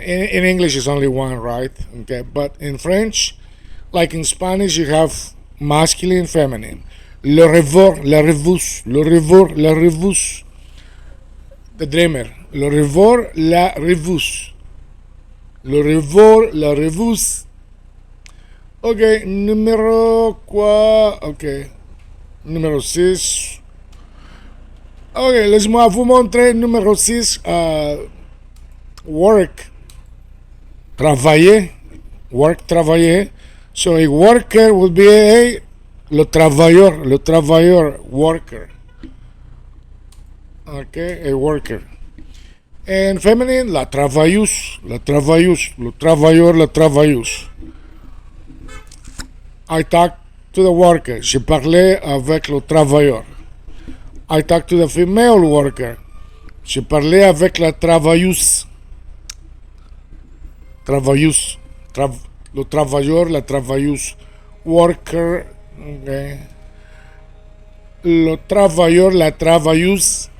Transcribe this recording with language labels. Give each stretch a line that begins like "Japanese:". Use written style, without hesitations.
English: In English, it's only one, right? Okay, but in French, like in Spanish, you have masculine, feminine.
French: Le rêveur, la rêveuse, le rêveur, la rêveuse,
English: the dreamer.
French: Le rêveur, la rêveuse, le rêveur, la rêveuse. Ok, numéro quoi? Ok, numéro 6. Ok, laissez-moi vous montrer numéro 6.
English: Work, travailler. Work, travailler. So a worker would be
French: le travailleur,
English: worker. Okay, a worker. And feminine,
French: la travailleuse, le travailleur, la travailleuse.
English: I talked to the worker.
French: J'ai parlé avec le travailleur.
English: I talked to the female worker.
French: J'ai parlé avec la travailleuse. Le travailleur, la travailleuse.
English: Worker, okay.
French: le travailleur, la travailleuse.